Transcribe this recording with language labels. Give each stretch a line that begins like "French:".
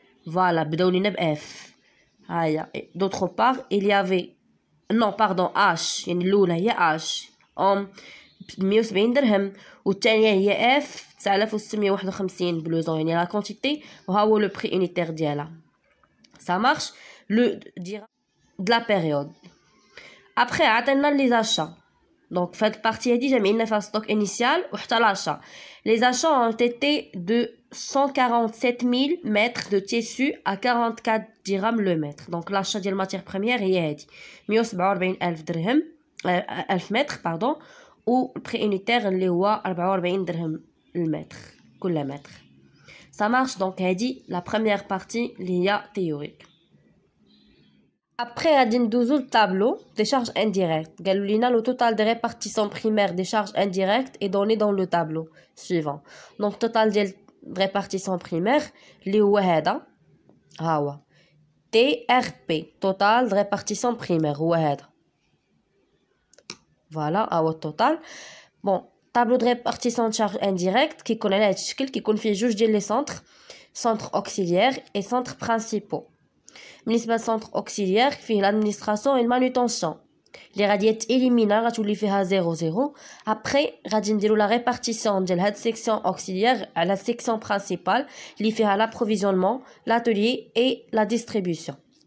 Arabic: فوالا بداو لينا باف. هيا
French: d'autre part il y avait non pardon
Arabic: H يعني الأولى هي H 170 درهم والثانية هي F 9651 بلوزون يعني لا كونتيتي وها هو لو بري unitaire ديالها.
French: ça marche le dire de la période.
Arabic: après عطينا لي achats. donc في هاد البارتي هادي جمعنا فيها ستوك انيسيال وحتى l'achat.
French: les achats ont été de 147 000 mètres de tissu à 44 dirhams le mètre. Donc l'achat
Arabic: ديال الماتير بريمير هي هادي 147,000 درهم 1000 متر باردون والبري unitaire اللي هو 44 درهم المتر كل متر.
French: Ça marche. Donc هذه la première partie اللي هي théorique. Après
Arabic: غادي ندوزو
French: le tableau des charges indirectes.
Arabic: قالوا لينا
French: le total des répartitions primaires des charges indirectes est donné dans le tableau suivant. Donc total ديال répartition primaire اللي هو هذا ها هو TRP total de répartition primaire هو هذا. Voilà
Arabic: ها هو التوتال.
French: Bon tableau de répartition de charges indirectes
Arabic: كيكون على هذا الشكل كيكون فيه جوج ديال لي centres auxiliaires
French: et centres principaux.
Arabic: بالنسبه للسونتر اوكسيليير فيه l'administration et المانوتونسيون اللي غادي يتاليمينا غتولي فيها 0 ابري غادي نديرو لا ريبارتيسيون ديال هاد سيكسيون اوكسيليير على سيكسيون برينسيپال اللي فيها لابروفيزيونمون لاتوليي اي لا ديستريبيوسيون.